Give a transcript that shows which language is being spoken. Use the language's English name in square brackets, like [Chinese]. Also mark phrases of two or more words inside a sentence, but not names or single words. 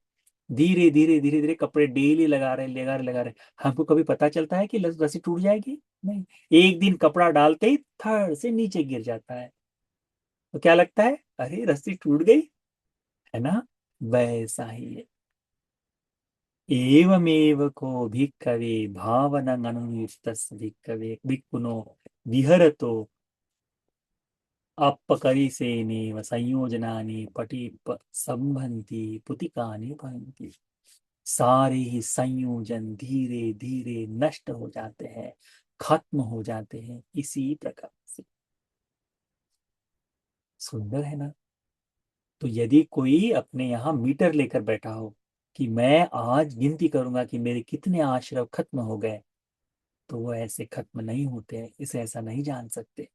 [Hindi] धीरे धीरे धीरे धीरे कपड़े डेली लगा रहे। हमको कभी पता चलता है कि रस्सी टूट जाएगी? नहीं। एक दिन कपड़ा डालते ही थड़ से नीचे गिर जाता है, तो क्या लगता है, अरे रस्सी टूट गई, है ना? वैसा ही है। [Pali] एवमेव को भिक्खवे भावनं अनुयुक्तस्य भिक्खवे भिक्खुनो विहरतो अपकरिसेनेव संयोजनानि पटिप संभन्ति पुतिकानि भवन्ति। [Hindi] सारे ही संयोजन धीरे धीरे नष्ट हो जाते हैं, खत्म हो जाते हैं, इसी प्रकार से। सुंदर है ना? तो यदि कोई अपने यहाँ मीटर लेकर बैठा हो कि मैं आज गिनती करूंगा कि मेरे कितने आश्रव खत्म हो गए, तो वो ऐसे खत्म नहीं होते हैं, इसे ऐसा नहीं जान सकते।